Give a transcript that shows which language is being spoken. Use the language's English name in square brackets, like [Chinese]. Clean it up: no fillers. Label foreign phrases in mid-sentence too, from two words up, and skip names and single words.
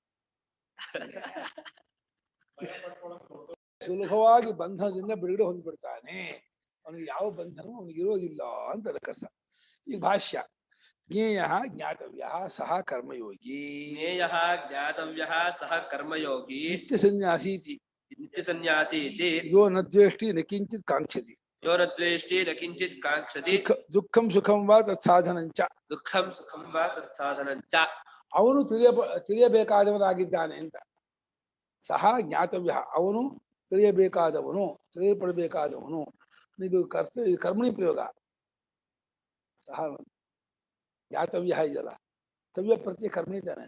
[Kannada] ಸುಲಭವಾಗಿ ಬಂಧನದಿಂದ ಬಿಡುಗಡೆ ಹೊಂದ್ಬಿಡ್ತಾನೆ. ಅವನಿಗೆ ಯಾವ ಬಂಧನವೂ ಅವನಿಗೆ ಇರೋದಿಲ್ಲ ಅಂತ ಅದಕ್ಕರ್ಥ. ಈಗ ಭಾಷ್ಯ. [Sanskrit] ಜ್ಞೇಯ ಜ್ಞಾತವ್ಯ ಸಹ ಕರ್ಮಯೋಗಿ. ಜ್ಞೇಯ ಜ್ಞಾತವ್ಯ ಸಹ ಕರ್ಮಯೋಗಿ. ನಿತ್ಯ ಸನ್ಯಾಸೀತಿ. ನಿತ್ಯ ಸನ್ಯಾಸೀತಿ. ಯೋ ನ ದ್ವೇಷ್ಟಿ ನ ಕಿಂಚಿತ್ ಕಾಂಕ್ಷತಿ. ಯೋ ನ ದ್ವೇಷ್ಟಿ ನ ಕಿಂಚಿತ್ ಕಾಂಕ್ಷತಿ. ದುಃಖಂ ಸುಖಂ ವಾ ತತ್ಸಾಧನಂಚ. ದುಃಖಂ ಸುಖಂ ವಾ ತತ್ಸಾಧನಂಚ. [Kannada] ಅವನು ತಿಳಿಯಬೇಕಾದವನಾಗಿದ್ದಾನೆ ಅಂತ. [Sanskrit] ಸಹ ಜ್ಞಾತವ್ಯ, [Kannada] ಅವನು ತಿಳಿಯಬೇಕಾದವನು, ತಿಳಿಯಪಡಬೇಕಾದವನು. ಇದು ಕರ್ಮಣಿ ಪ್ರಯೋಗ. [Sanskrit] ಸಹ ಜ್ಞಾತವ್ಯ [Kannada] ಇದೆಯಲ್ಲ, ತವ್ಯ ಪ್ರತಿ ಕರ್ಮಣಿ ಇದ್ದಾನೆ.